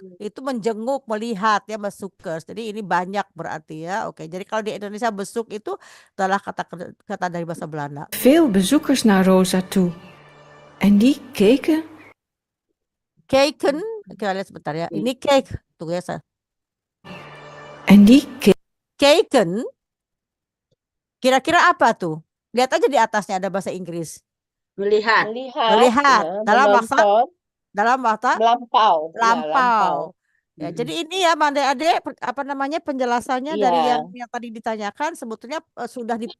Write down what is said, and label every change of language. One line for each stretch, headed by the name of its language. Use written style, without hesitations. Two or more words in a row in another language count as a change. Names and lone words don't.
Indonesian: Itu menjenguk, melihat ya bezoekers. Jadi ini banyak berarti ya. Oke, jadi kalau di Indonesia besuk itu adalah kata dari bahasa Belanda.
Dutch: Veel bezoekers naar Rosa toe. En die keken.
Indonesian: Keken, kita lihat sebentar ya. Ini cake, tuh ya saya.
Dutch: En die
Indonesian: keken, kira-kira apa tuh? Lihat aja di atasnya ada bahasa Inggris. Melihat. Ya, dalam bahasa lampau. Ya, jadi ini ya Ade apa namanya penjelasannya dari yang tadi ditanyakan sebetulnya sudah